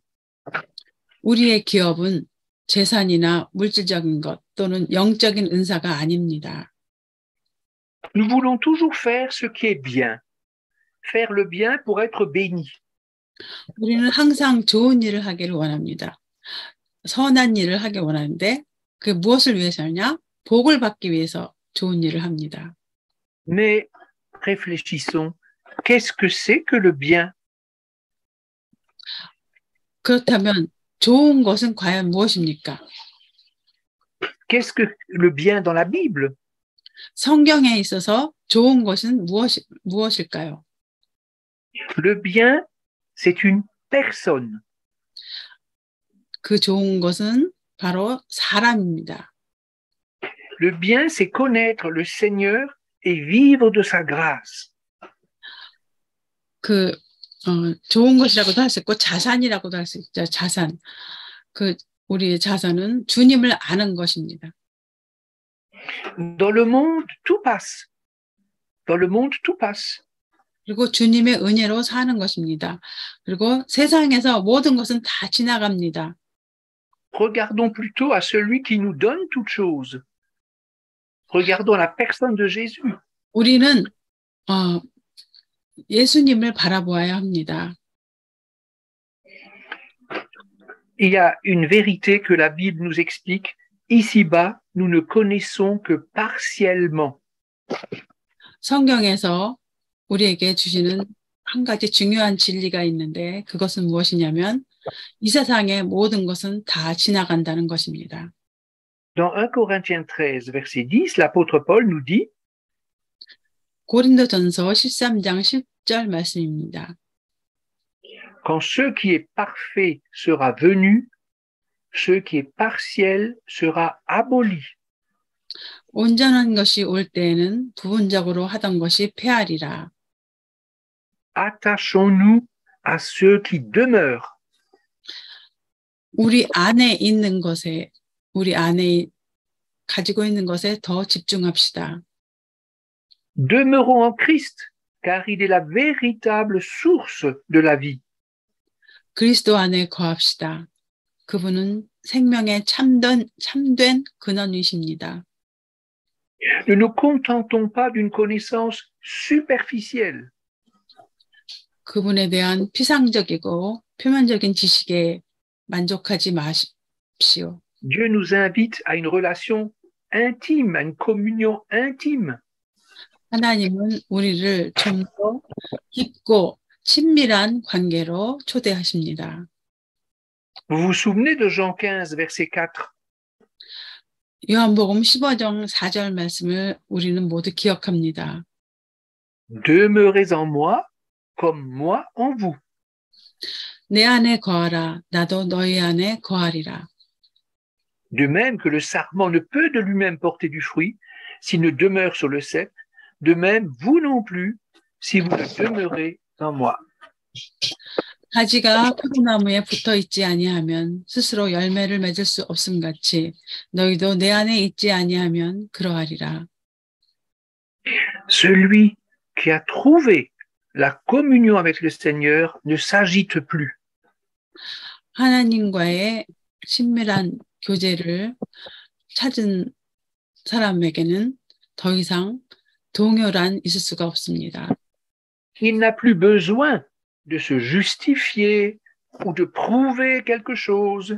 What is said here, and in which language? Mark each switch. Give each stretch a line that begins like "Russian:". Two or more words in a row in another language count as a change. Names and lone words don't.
Korean: 우리의 기업은 재산이나 물질적인 것 또는 영적인 은사가 아닙니다.
French: Nous voulons toujours faire ce qui est bien. Faire le bien pour être béni.
Korean: 우리는 항상 좋은 일을 하기를 원합니다. 선한 일을 하기 원하는데 그게 무엇을 위해서냐? 복을 받기 위해서 좋은 일을 합니다.
French: Mais réfléchissons, qu'est-ce que c'est que le bien?
Korean: 그렇다면 좋은 것은 과연 무엇입니까?
French: Qu'est-ce que le bien dans la Bible?
Korean: 성경에 있어서 좋은 것은 무엇일까요?
French: Le bien, c'est une personne.
Korean: 그 좋은 것은 바로 사람입니다.
French: Le bien, c'est connaître le Seigneur et vivre de sa grâce.
Korean: 좋은 것이라고도 할 수 있고 자산이라고도 할 수 있죠. 자산. 우리의 자산은 주님을 아는 것입니다.
French: Dans le monde, tout passe. Dans le monde, tout passe.
Korean: 그리고 주님의 은혜로 사는 것입니다. 그리고 세상에서 모든 것은 다 지나갑니다.
French: Regardons plutôt à celui qui nous donne toutes choses. Regardons la personne de Jésus.
Korean: 우리는 예수님을 바라보아야 합니다.
French: Il y a une vérité que la Bible nous explique. Ici-bas, nous ne connaissons que partiellement.
Korean: 성경에서 우리에게 주시는 한 가지 중요한 진리가 있는데 그것은 무엇이냐면 이 세상의 모든 것은 다 지나간다는 것입니다.
French: Dans 1 Corinthiens 13, verset 10, l'apôtre Paul nous dit
Korean: 고린도전서 13장 10절 말씀입니다.
French: Quand ce qui est parfait sera venu, ce qui est partiel sera aboli.
Korean: 온전한 것이 올 때에는 부분적으로 하던 것이 폐하리라.
French: Attachons-nous à ceux qui demeurent.
Korean: 우리 안에 있는 것에, 우리 안에 가지고 있는 것에 더 집중합시다.
French: Demeurons en Christ, car il est la véritable source de la vie.
Korean: 그리스도 안에 거합시다. 그분은 생명의 참된 근원이십니다.
French: Ne nous contentons pas d'une connaissance superficielle.
Korean: 그분에 대한 피상적이고 표면적인 지식에 만족하지 마십시오.
French: Dieu nous invite à une relation intime, à une communion intime.
Korean: 하나님은 우리를 좀 더 깊고 친밀한 관계로 초대하십니다.
French: Vous vous souvenez de Jean 15, verset 4?
Korean: 요한복음 15장 4절 말씀을 우리는 모두 기억합니다.
French: Demeurez en moi, comme moi en vous.
Korean: 내 안에 거하라. 나도 너희 안에 거하리라.
French: De même que le sarment ne peut de lui-même porter du fruit s'il ne demeure sur le cep, de même vous non plus si vous ne demeurez en moi.
Korean: 가지가 포도나무에 붙어 있지 아니하면 스스로 열매를 맺을 수 없음 같이 너희도 내 안에 있지 아니하면 그러하리라.
French: Celui qui a trouvé la communion avec le Seigneur ne s'agite plus.
Korean: 하나님과의 친밀한 교제를 찾은 사람에게는 더 이상 동요란 있을 수가 없습니다.
French: Il n'a plus besoin de se justifier ou de prouver quelque chose.